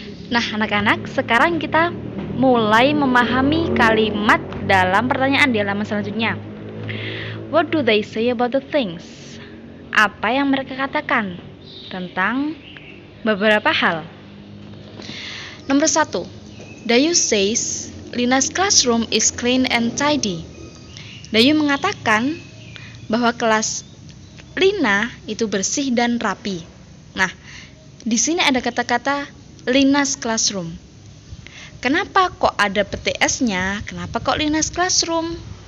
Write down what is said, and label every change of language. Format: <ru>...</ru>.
<id>Nah anak-anak, sekarang kita mulai memahami kalimat dalam pertanyaan di halaman selanjutnya.</id> <en>What do they say about the things?</en> <id>Apa yang mereka katakan tentang beberapa hal? Nomor 1,</id> <en>Dayu says Lina's classroom is clean and tidy.</en> <id>Dayu mengatakan bahwa kelas Lina itu bersih dan rapi. Nah, di sini ada kata-kata Lina's classroom. Kenapa kok ada PTS-nya? Kenapa kok Lina's classroom?</id>